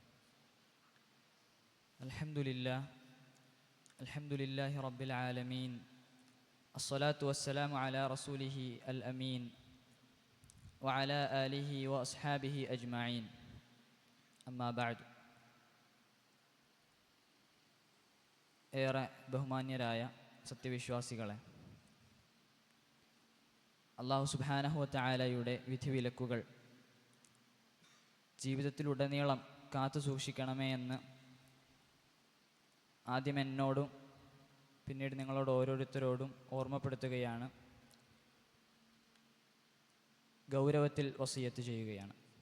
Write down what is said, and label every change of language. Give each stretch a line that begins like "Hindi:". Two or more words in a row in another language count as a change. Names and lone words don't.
Arabic: الحمد لله رب العالمين. الصلاة والسلام على رسوله الأمين وعلى آله وأصحابه أجمعين. أما بعد.
Malayalam: ഏറെ ബഹുമാന്യരായ സത്യവിശ്വാസികളെ,
Arabic: الله سبحانه وتعالى
Malayalam: വിധിവിലക്കുകൾ ജീവിതത്തിലുടനീളം കാത്തു സൂക്ഷിക്കണമേ എന്ന് ആദ്യം എന്നോടും പിന്നീട് നിങ്ങളോട് ഓരോരുത്തരോടും ഓർമ്മപ്പെടുത്തുകയാണ്, ഗൗരവത്തിൽ വസിയത്ത് ചെയ്യുകയാണ്.